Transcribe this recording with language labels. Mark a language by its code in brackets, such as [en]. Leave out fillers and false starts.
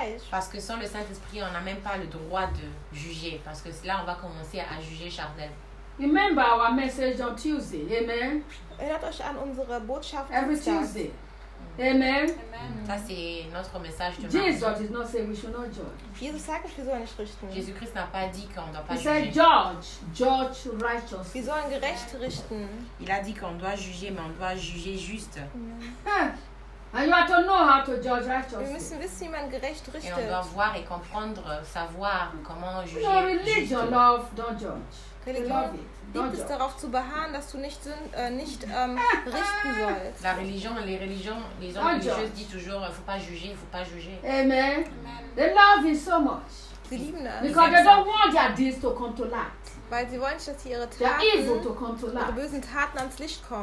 [fr] Parce que sans le Saint-Esprit, on n'a même pas le droit de juger. Parce que là, on va commencer à juger charnel. [en] Remember our message on Tuesday. Amen. [de] Erinnert euch an unsere Botschaft. [en] Every Tuesday. Amen. [fr] Ça c'est notre message de [en] Jesus is not saying we should not judge. [de] Jesus sagt, wir sollen nicht richten. [fr] Jésus Christ n'a pas dit qu'on doit pas [en] juger. He said judge righteous. [de] Wir sollen gerecht richten. [fr] Il a dit qu'on doit juger, mais on doit juger juste. [en] And you have to know how to judge righteous. [de] Wir müssen wissen, wie man gerecht richtet. [fr] Et on doit voir et comprendre, savoir comment juger. [en] No, religion, love, don't judge. [de] Liegt es darauf zu beharren, dass du nicht richten sollst. [fr] La religion, les religions, les hommes religieux disent toujours, faut pas juger, faut pas juger. [en] Amen. They love it so much. [de] Sie lieben das. [en] Because they don't want their deeds to come to light. [de] Weil sie wollen, dass ihre bösen Taten ans Licht kommen.